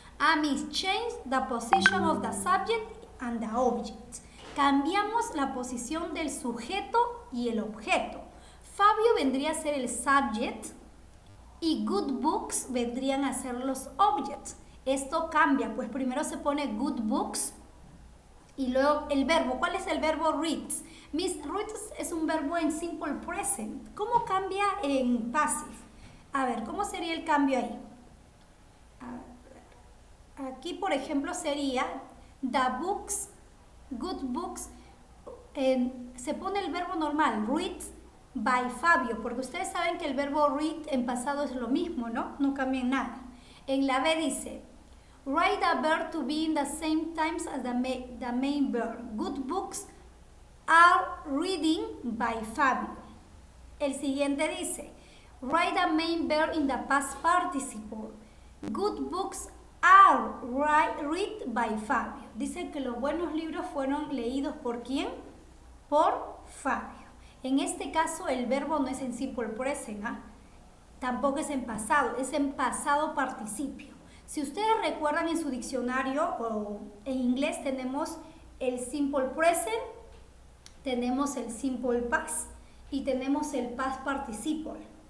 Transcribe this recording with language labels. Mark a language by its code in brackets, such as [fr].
[en] Amis change the position of the subject and the object. [es] Cambiamos la posición del sujeto y el objeto. Fabio vendría a ser el subject y [en] good books [es] vendrían a ser los objects. Esto cambia, pues primero se pone [en] good books [es] y luego el verbo. ¿Cuál es el verbo reads? Miss reads es un verbo en simple present. ¿Cómo cambia en passive? A ver, ¿cómo sería el cambio ahí? Aquí, por ejemplo, sería [en] the books, good books, [es] se pone el verbo normal, [en] read by Fabio, [es] porque ustedes saben que el verbo read en pasado es lo mismo, ¿no? No cambia en nada. En la B dice, [en] write the verb to be in the same times as the main verb. Good books are reading by Fabio. [es] El siguiente dice, [en] write the main verb in the past participle. Good books are read by Fabio. [es] Dice que los buenos libros fueron leídos ¿por quién? Por Fabio. En este caso el verbo no es en simple present, ¿ah? Tampoco es en pasado, es en pasado participio. Si ustedes recuerdan en su diccionario o en inglés tenemos el simple present, tenemos el simple past y tenemos el past participle.